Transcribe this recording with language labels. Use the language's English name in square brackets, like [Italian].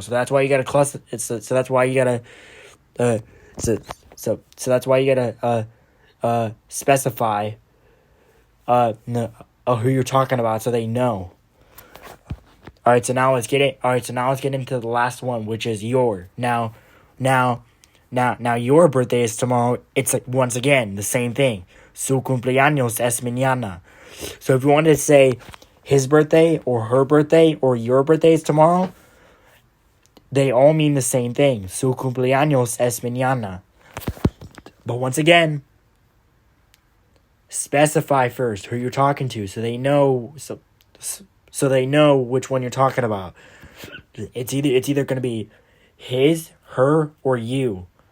[English] So that's why you gotta cluster. So that's why you gotta. So that's why you gotta specify who you're talking about so they know. All right, so now let's get into the last one, which is your. Now, your birthday is tomorrow. It's like once again the same thing. [Spanish] Su cumpleaños es mañana. [English] So if you wanted to say his birthday or her birthday or your birthday is tomorrow, they all mean the same thing. [Spanish] Su cumpleaños es mañana. [English] But once again, specify first who you're talking to so they know. So they know which one you're talking about. It's either going to be his, her, or you.